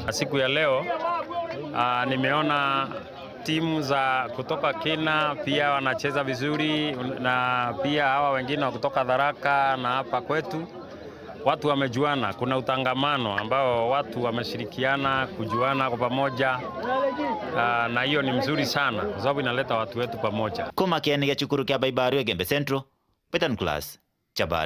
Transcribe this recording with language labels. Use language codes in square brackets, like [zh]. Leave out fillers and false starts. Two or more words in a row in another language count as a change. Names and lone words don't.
[sw] Siku ya leo nimeona timu za kutoka Kina pia wanacheza vizuri, na pia hawa wengine wa kutoka Tharaka na hapa kwetu watu wamejuana. Kuna utangamano ambao watu wameshirikiana kujuana kwa pamoja, na hiyo ni mzuri sana kwa sababu inaleta watu wetu pamoja. [mer] Kuma kieni ya chukuru kia Baibario Igembe Central, Peter Nicholas Chabari.